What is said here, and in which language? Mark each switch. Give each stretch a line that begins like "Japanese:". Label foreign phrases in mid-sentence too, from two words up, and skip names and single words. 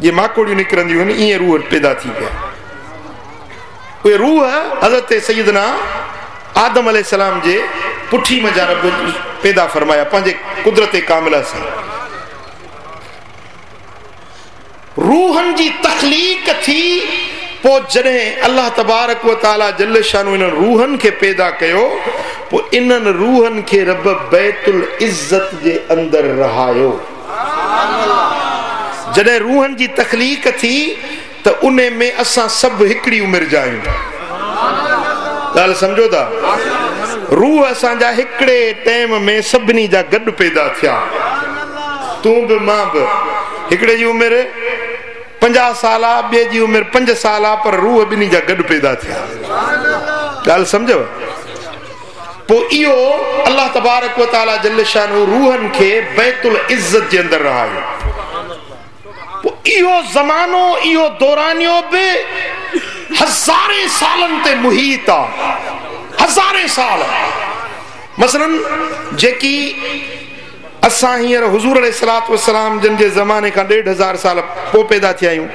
Sindhi: ये माकोड़ियूं निकिरंदियूं आहिनि ईअं रूह पैदा थी पिया। उहे रूह हज़रत सैयदना आदम अलैहिस्सलाम जे पुठी में जा रब पैदा फरमाया पंहिंजे कुदरत कामिला सां। रूहनि जी तख़लीक़ थी, पोइ जॾहिं अल्लाह
Arabic: تبارك وتعالى جل شانه
Sindhi: इन्हनि रूहनि खे पैदा कयो, पोइ इन्हनि रूहनि खे रब बैतुल इज़्ज़त जे अंदरि रहायो। जॾहिं रूहनि जी तख़लीक़ थी त उन में असां सभु हिकिड़ी उमिरि जा आहियूं। ॻाल्हि सम्झो था? रूह असांजा हिकिड़े टाइम में सभिनी जा गॾु पैदा थिया। तूं बि मां बि हिकिड़े जी उमिरि 50 साल आहे, ॿिए जी उमिरि 5 साल आहे, पर रूह ॿिन्ही जा गॾु पैदा थिया। ॻाल्हि सम्झव? पोइ इहो अल्लाह
Arabic: تبارك وتعالى جل شانه
Sindhi: रूहनि खे बैतुल इज़्ज़त जे अंदरि रहायो। पोइ इहो ज़मानो, इहो दौरानियो बि हज़ारे सालनि ते मुहीत आहे। हज़ारे साल मसलन जेकी असां हींअर हुज़ूर
Arabic: عليه الصلاة والسلام
Sindhi: जिन जे ज़माने खां 1500 साल पोइ पैदा थिया आहियूं।